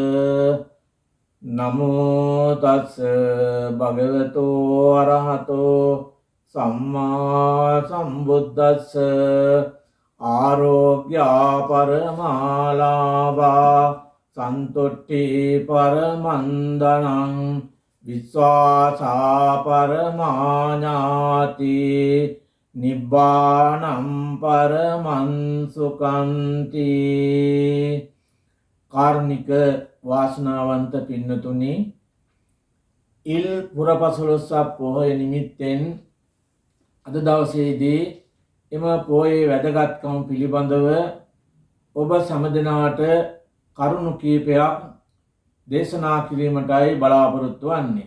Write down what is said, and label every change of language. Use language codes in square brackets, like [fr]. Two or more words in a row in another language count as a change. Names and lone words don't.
[pi] නමෝ තස්ස භගවතු අරහතෝ සම්මා සම්බුද්දස්ස ආරෝග්‍යා පරමාලාභා සන්තුට්ටි පරමන්දනං විශ්වාසා පරමාඥාති නිබ්බානම් පරමංසුකන්ති. [si] කාරුණික වාසනාවන්ත පින්නතුනි, ඉල් පුරපසළොස්වක පොහොය නිමිත්තෙන් අද දවසේදී එම පොහොයේ වැදගත්කම පිළිබඳව ඔබ සමදෙනාට කරුණු කීපයක් දේශනා කිරීමටයි බලාපොරොත්තු වන්නේ.